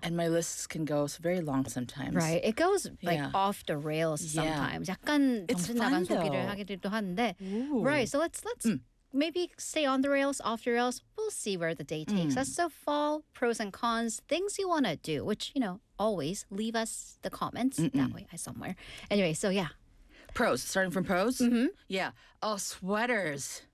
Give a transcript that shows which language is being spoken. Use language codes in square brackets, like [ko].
[en] And my lists can go very long sometimes. Right. It goes like off the rails sometimes. Yeah. [ko] 약간 정신 나간 소비를 하기도 하는데. [en] Ooh. Right. So let's maybe stay on the rails, off the rails. We'll see where the day takes us. So fall, pros and cons, things you want to do, which, you know, always leave us the comments that way somewhere. Anyway, so yeah. Pros, starting from pros. Mm-hmm. Yeah. Oh, sweaters.